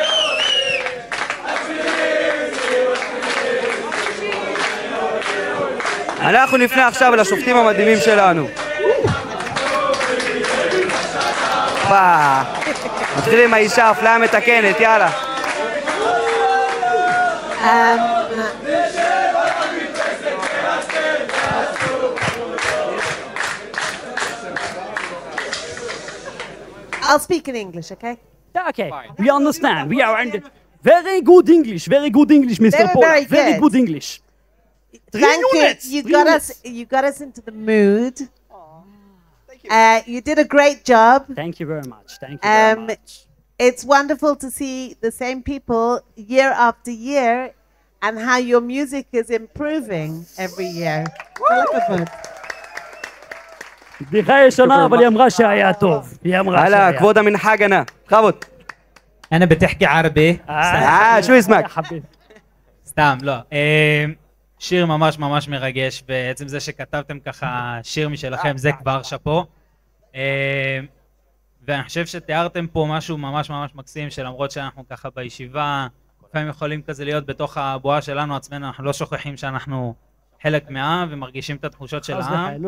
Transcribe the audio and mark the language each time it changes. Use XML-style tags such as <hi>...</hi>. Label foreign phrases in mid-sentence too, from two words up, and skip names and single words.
<he>אנחנו נפנה עכשיו לשופטים המדהימים שלנו. מתחילים עם האישה, אפליה מתקנת, יאללה.</he> <en>I'll speak in English, okay? Okay, we understand. We are under very good English, Mr. Paul. Very good English. Thank you. You got us into the mood. You did a great job. Thank you very much. Thank you very much. It's wonderful to see the same people year after year and how your music is improving every year.</en> <he>בדיחה ישנה, אבל היא אמרה שהיה טוב. היא אמרה שהיה. هلا كفوضة من حاجنا خبط.</he> <ar>أنا بتحكي عربي. شو اسمك؟</ar> <he>סתם, לא. שיר ממש ממש מרגש, בעצם זה שכתבתם ככה שיר משלכם, זה כבר שאפו. ואני חושב שתיארתם פה משהו ממש ממש מקסים, שלמרות שאנחנו ככה בישיבה, לפעמים יכולים כזה להיות בתוך הבועה שלנו עצמנו, אנחנו לא שוכחים שאנחנו חלק מהעם ומרגישים את התחושות של העם.</he>